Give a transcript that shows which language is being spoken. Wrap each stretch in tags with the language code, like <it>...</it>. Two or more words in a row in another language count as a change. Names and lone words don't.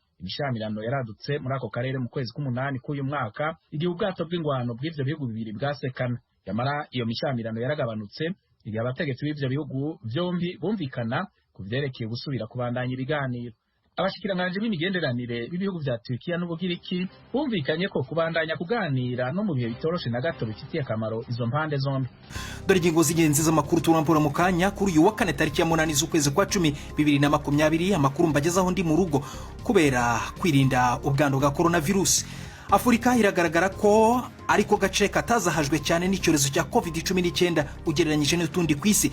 <rn>Imishamirano yaradutse muri ako karere mu kwezi k'umunani k'uyu mwaka igihe ubwato bw'ingwano bw'ivyo bihugu bibiri bwasekana. Yamara iyo mishamirano yaragabanutse igihe abategetsi b'ivyo bihugu vyombi bumvikana ku vyerekeye gusubira kubandanya ibiganiro. Abashikiranganje b'imigenderanire b'ibihugu vya Turikiya n'Ubugiriki bumvikanye ko kubandanya kuganira no mu bihe bitoroshe na gato bifitiye akamaro izo mpande zombi.</rn> <rw>Dore ingingo z'ingenzi z'amakuru turambura mu kanya kuri uyu wa kane tariki ya 8 z'ukwezi kwa 10 2020. Amakuru mbagezaho ndi mu rugo kubera kwirinda ubwandu bwa coronavirus. Afurika iragaragara ko ariko gace katazahajwe cyane n'icyorezo cya COVID-19 ugereranyije n'utundi kwisi.</rw>